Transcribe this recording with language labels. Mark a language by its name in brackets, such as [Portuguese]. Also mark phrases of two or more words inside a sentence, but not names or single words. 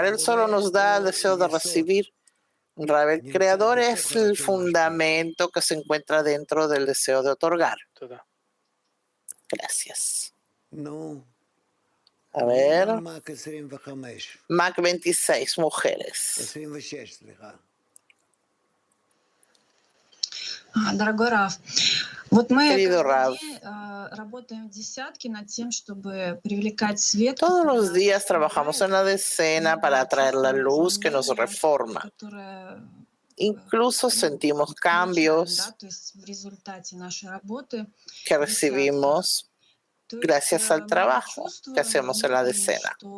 [Spanish] Él solo nos da el deseo de recibir. El Creador es el fundamento que se encuentra dentro del deseo de otorgar. Gracias. A ver. Mac 26, mujeres. [Russian] Дорогой Раф, вот мы [Spanish] Querido Rav, [Russian] работаем в десятке над тем, чтобы привлекать свет. [Spanish] todos los días trabajamos en la decena para atraer la luz que nos reforma. Incluso sentimos cambios que recibimos gracias al trabajo que hacemos en la decena.